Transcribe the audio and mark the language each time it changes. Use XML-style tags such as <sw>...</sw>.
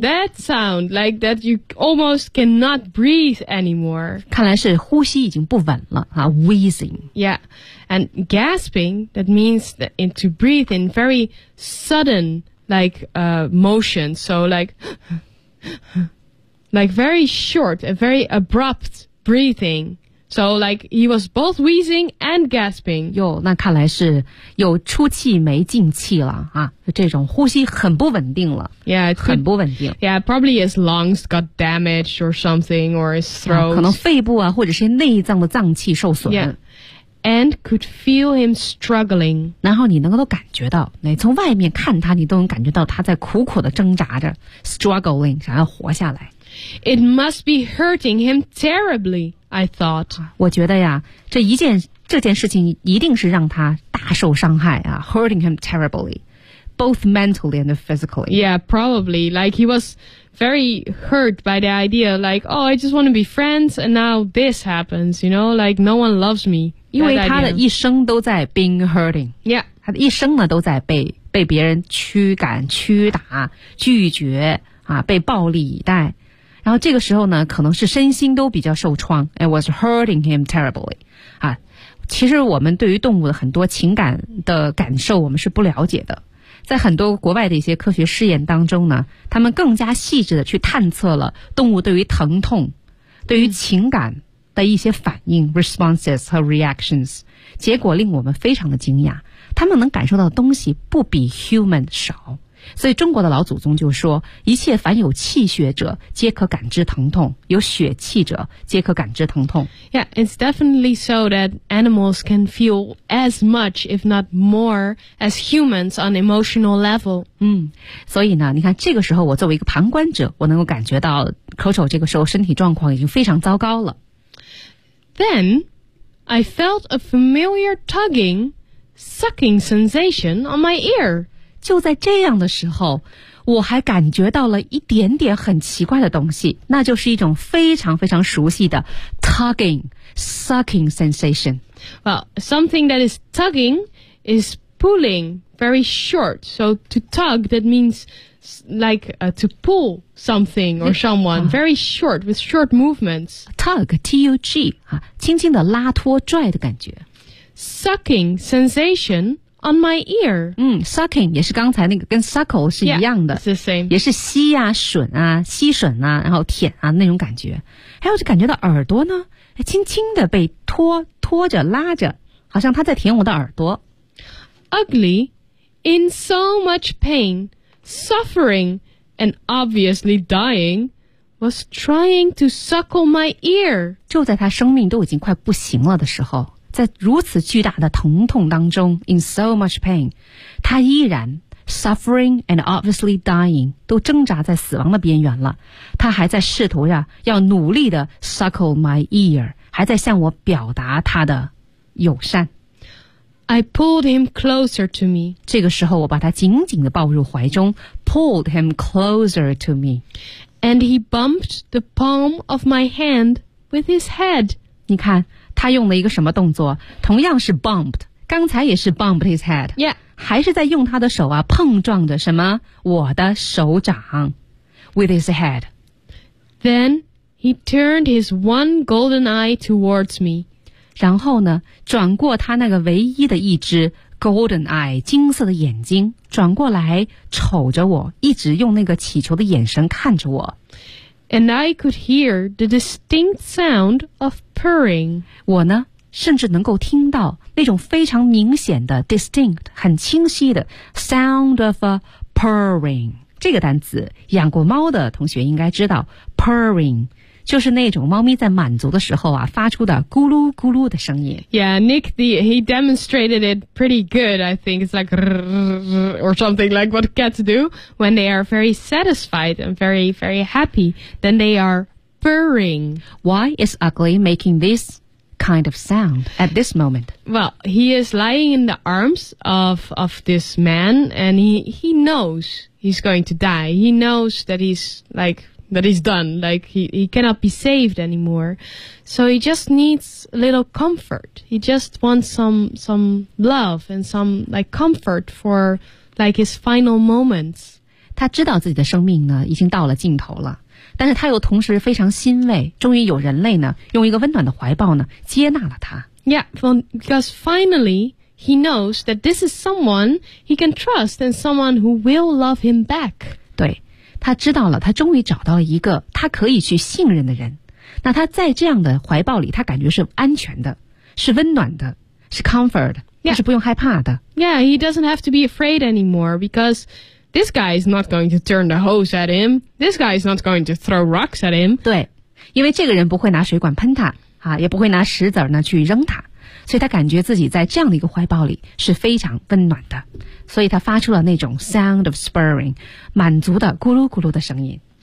<en>That sound like that you almost cannot breathe anymore.</en> <zh>看来是呼吸已经不稳了啊 ,wheezing.</zh> <en>Yeah, and gasping, that means that to breathe in very sudden, like, motion. So like very short and very abrupt breathing. So, like, he was both wheezing and gasping.</en> <zh>哟，那看来是有出气没进气了啊，这种呼吸很不稳定了。</zh> <en>Yeah, it could,</en> <zh>很不稳定。</zh> <en>Yeah, probably his lungs got damaged or something, or his throat.、</en> <zh>啊、可能肺部啊，或者是内脏的脏器受损。</zh> <en>Yeah, and could feel him struggling.</en> <zh>然后你能够都感觉到，你从外面看他，你都能感觉到他在苦苦的挣扎着 ，struggling， 想要活下来。</zh> <en>It must be hurting him terribly. I thought.</en> <zh>我觉得呀，这件事情一定是让他大受伤害啊 ，</zh> <en>hurting him terribly, both mentally and physically. Yeah, probably. Like he was very hurt by the idea. Like, oh, I just want to be friends, and now this happens. You know, like no one loves me.</en> <zh>因为他的一生都在</zh> <en>being hurting. Yeah,</en> <zh>他的一生呢都在被别人驱赶、驱打、拒绝啊，被暴力以待。然后这个时候呢可能是身心都比较受创</zh> <en>It was hurting him terribly、</en> <zh>啊、其实我们对于动物的很多情感的感受我们是不了解的在很多国外的一些科学试验当中呢他们更加细致的去探测了动物对于疼痛对于情感的一些反应 responses 和 reactions， 结果令我们非常的惊讶，他们能感受到的东西不比 human 少。所以中国的老祖宗就说，一切凡有气血者皆可感知疼痛，有血气者皆可感知疼痛。</zh> <en>Yeah, it's definitely so that animals can feel as much if not more as humans on emotional level.</en> <zh>所以呢，你看这个时候我作为一个旁观者，我能够感觉到 Coco 这个时候身体状况已经非常糟糕了。</zh> <en>Then I felt a familiar tugging, sucking sensation on my ear.</en> <zh>就在这样的时候，我还感觉到了一点点很奇怪的东西，那就是一种非常非常熟悉的</zh> <en>tugging, sucking sensation. Well, something that is tugging is pulling very short. So to tug, that means like to pull something or someone very short with short movements.</en> <zh>Tug, T-U-G, 轻轻的拉拖拽的感觉。</zh> <en>Sucking sensation. On my ear.</en> <zh>Sucking 也是刚才那个跟 suckle 是一样的。</zh> <en>Yeah, it's the same.</en> <zh>也是吸啊吮啊吸吮啊然后舔啊那种感觉。还有就感觉到耳朵呢轻轻的被拖拖着拉着好像他在舔我的耳朵。</zh> <en>Ugly, in so much pain, suffering, and obviously dying, was trying to suckle my ear.</en> <zh>就在他生命都已经快不行了的时候。在如此巨大的疼痛当中</zh> <en>in so much pain,</en> <zh>他依然</zh> <en>suffering and obviously dying,</en> <zh>都挣扎在死亡的边缘了。他还在试图呀要努力的</zh> <en>suckle my ear,</en> <zh>还在向我表达他的友善。</zh> <en>I pulled him closer to me.</en> <zh>这个时候我把他紧紧地抱入怀中</zh> <en>pulled him closer to me. And he bumped the palm of my hand with his head.</en> <zh>你看他用了一个什么动作？同样是 bumped， 刚才也是 bumped his head，</zh> <en>yeah，</en> <zh>还是在用他的手啊碰撞着什么？我的手掌</zh> <en>with his head。 Then he turned his one golden eye towards me。</en> <zh>然后呢，转过他那个唯一的一只</zh> <en>golden eye</en> <zh>金色的眼睛，转过来瞅着我，一直用那个乞求的眼神看着我。</zh> <en>And I could hear the distinct sound of purring.</en> <zh>我呢，甚至能够听到那种非常明显的 distinct, 很清晰的</zh> <en>sound of a purring.</en> <zh>这个单词，养过猫的同学应该知道 purring, 就是那种猫咪在满足的时候啊，发出的咕噜咕噜的声音。</zh> <en>Yeah, Nick, he demonstrated it pretty good, I think. It's like, or something like what cats do when they are very satisfied and very, very happy. Then they are purring. Why is Ugly making this kind of sound at this moment? Well, he is lying in the arms of this man and he knows he's going to die. He knows that he's like... that he's done, like he cannot be saved anymore. So he just needs a little comfort. He just wants some love and some like comfort for like his final moments.</en> <zh>他知道自己的生命呢已经到了尽头了，但是他又同时非常欣慰，终于有人类呢用一个温暖的怀抱呢接纳了他。</zh> <en>Yeah, because finally he knows that this is someone he can trust and someone who will love him back.</en> <zh>对，他知道了，他终于找到了一个他可以去信任的人。那他在这样的怀抱里，他感觉是安全的，是温暖的，是 comfort，他是不用害怕的。</zh> <en>Yeah, he doesn't have to be afraid anymore because this guy is not going to turn the hose at him. This guy is not going to throw rocks at him.</en> <zh>对，因为这个人不会拿水管喷他，啊，也不会拿石子呢去扔他，所以他感觉自己在这样的一个怀抱里是非常温暖的。所以他发出了那种</zh> <en>sound of spurring,</en> <zh>满足的咕噜咕噜的声音。</zh>